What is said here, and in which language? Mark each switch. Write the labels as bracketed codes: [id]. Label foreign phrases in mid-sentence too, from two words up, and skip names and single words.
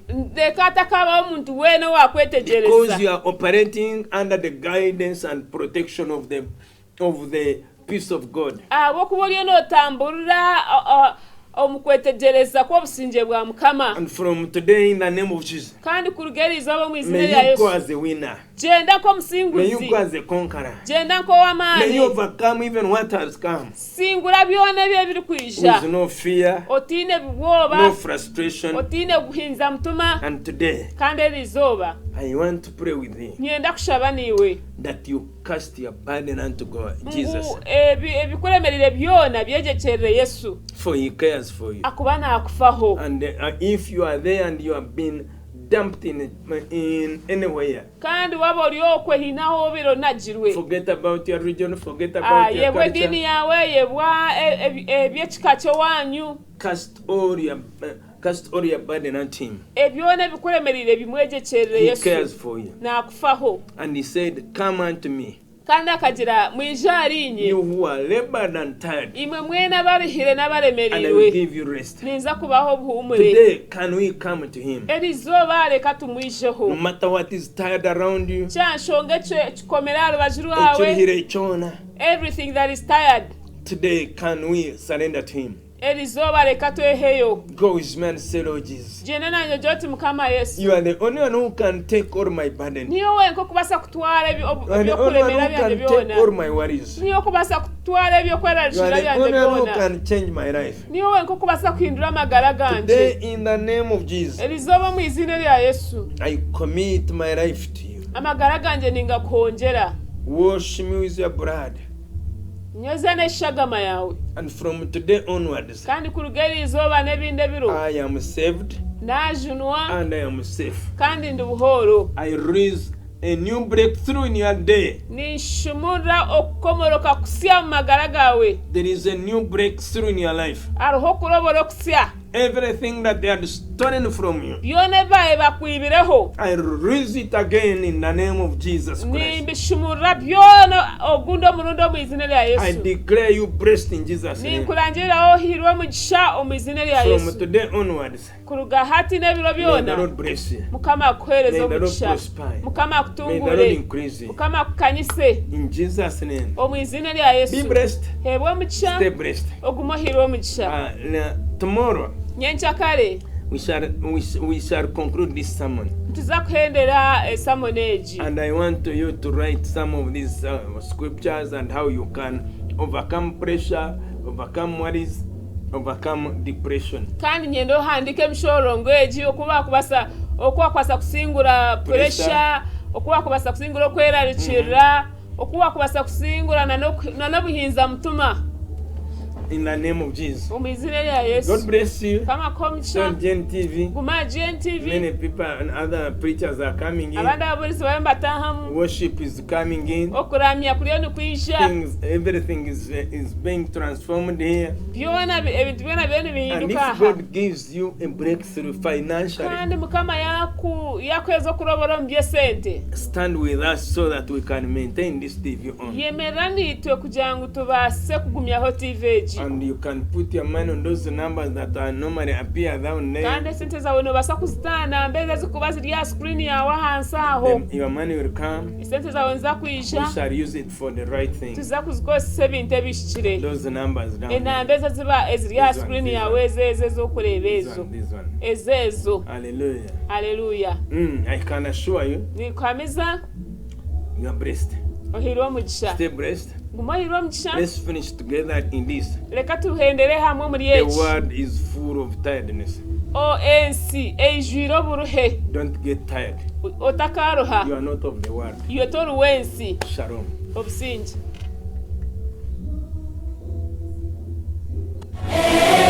[nyn] leka atakabaho omuntu weena [en] because [nyn] wakwetegereza [en] you are operating under the guidance and protection of the peace of God. [nyn] ahabw'okuba oriyo nootamburira omu kwetegereza kw'obusinge bwa mukama [en] And from today, in the name of Jesus, [nyn] kandi kuruga erizooba mu izina [en] may [nyn] rya [en] you go [nyn] yesu [en] as a winner. [nyn] gyenda [en] May you [nyn] nk'omusinguzi [en] go as a conqueror. [nyn] gyenda [en] May you [nyn] nk'ow'amaani [en] overcome even what has come [nyn] singura byona ebyo ebiri kwija [en] with no fear, [nyn] otiine ebibwoba [en] no frustration. [nyn] otiine guhinza mutima [en] And today, [nyn] kandi erizooba [en] I want to pray with you [nyn] nyenda kushaba niiwe [en] that you cast your burden unto God, Jesus, [nyn] ebikulemerire byona byegyekyerere yesu [en] for He cares for you. [nyn] akuba naakufaho [en] And if you are there and you have been dumped in anywhere. [nyn] kandi waba oli okwehinaho biro nagirwe [en] Forget about your religion, forget about your [nyn] yebwe edini [en] culture. [nyn] yawe yebwa ebyekika kyowanyu [en] Cast all your burden on him. [nyn] ebyona ebikulemerire bimwejekyerere [en] He [nyn] yesu [en] cares for you. [nyn] n'akufaho [en] And he said, come unto me, [nyn] kandi akagira mwije arinye [en] you who are labored and tired, [nyn] imwe mwena barihire [en] and I will [nyn] n'abaremerewe [en] give you rest. [nyn] ninza kubaho obuhumure [en] Today, can we come to him? [nyn] eri izooba reka [en] No [nyn] tumwijeho [en] matter what is tired around you, [nyn] kyanshonga kikomera aha rubaju rwawe ekyuruhire kyona, [en] everything that is tired today can we surrender to him? [nyn] eri izooba reka tweheyo [en] Go with me and say, Lord Jesus, [nyn] genda nanyo gyoti mukama yesu [en] you are the only one who can take all my burden. [nyn] niyo wenka okubasa kutwara [en] You are the only one [nyn] ebyokulemera [en] who [nyn] byange [en] can take all [nyn] byona [en] my worries. [nyn] niyo okubasa kutwara [en] You [nyn] ebyokwerarikira [en] are the [nyn] byange [en] only one who [nyn] byona [en] can change my life. [nyn] niyo wenka okubasa kuhindura amagara [en] Today, [nyn] ganje [en] in the name of Jesus, [nyn] eri izooba mu izina rya yesu [en] I commit my life to you. [nyn] amagara ganje ningakuhongyera [en] Wash me with your blood. [nyn] nyoza n'eshagama yawe [en] And from today onwards, [nyn] kandi kuruga eri izooba n'ebindi ebiro [en] I am saved [nyn] najunwa [en] and I am safe. [nyn] kandi ndi buhoro [en] I raise a new breakthrough in your day. [nyn] ninshumura okukomoroka kusya mu magara gawe [en] There is a new breakthrough in your life. [nyn] hariho kurobora okusya [en] Everything that they had stolen from you, [nyn] byona ebibaye bakwibireho [en] I raise it again in the name of Jesus Christ. [nyn] nimbishumurira byona ogundi omurundi omu izina rya [en] I [nyn] yesu [en] declare you blessed in Jesus' name. [nyn] ninkurangiriraho ohirwe omugisha omu izina rya [en] From [nyn] yesu [en] today onwards, [nyn] kuruga hati n'ebiro [en] may the [nyn] byona [en] Lord bless you. [nyn] mukama akuheereze [en] May the Lord [nyn] omugisha [en] prosper you. [nyn] mukama [en] May the Lord [nyn] akutungure [en] increase you. [nyn] mukama akukanyise [en] In Jesus' name. [nyn] omu izina rya [en] Be [nyn] yesu [en] blessed. [nyn] hebwe omugisha [en] Stay blessed. [nyn] ogume ohirwe omugisha [en] Tomorrow, [nyn] nyenkya kare [en] we shall conclude this sermon. [nyn] tuza kuhendera esamoni egi [en] And I want you to write some of these scriptures and how you can overcome pressure, overcome worries, overcome depression. [nyn] kandi nyenda ohandika emishorongo egi okuba kusingura puresha okuba kusingura okwerarikirira okuba kusingura n'obuhinza mutuma [en] In the name of Jesus. [nyn] omu izina rya yesu [en] God bless you. [nyn] kama komugisha [en] On GNTV, [nyn] guma GNTV [en] many people and other preachers are coming in. [nyn] abandi ababulizi bayo mbatahamu [en] Worship is coming in. [nyn] okuramya kuriyo nikwija [en] Everything is being transformed here. [nyn] byona ebintu byona byo [en] And [nyn] nibihinduka [en] if [nyn] aha [en] God gives you a breakthrough financially, [nyn] kandi mukama yakweza okurobora omu by'esente [en] stand with us so that we can maintain this TV on. [nyn] yemerera nitwe kugira ngu tubaase kugumyaho TV egi [en] And you can put your money on those numbers that are normally appear down [nyn] kandi [en] there. [nyn] esente zawe nobasa kuzitaana mbega zikuba ziri aha screen yawe ahansi aho [en] Then your money will come. [nyn] esente zawe niza [en] We [nyn] kwija [en] shall use it for the right thing. [nyn] tuza kuzikozesa ebintu ebishikire [en] Those numbers down [nyn] enamba ezo ziba eziri aha [en] This one, [nyn] screen [en] this [nyn] yawe [en] one. [nyn] ezo ezokureeba [en] This [nyn] ezo [en] one, this one. [nyn] ezeezo [en] Hallelujah. [nyn] aleluya [en] I can assure you, [nyn] nikwamiza [en] you are blessed. [nyn] ohirwe omugisha [en] Stay blessed. [nyn] guma ohirwe omugisha [en] Let's finish together in this. [nyn] reka tuhendere hamwe muri [en] The [nyn] eki [en] world is full of tiredness. [nyn] ensi eijwire oburuhe [en] Don't get tired. [nyn] otakaruha [en] You are not of the world. [nyn] iwe tori w'ensi [en] Shalom. [nyn] obusingi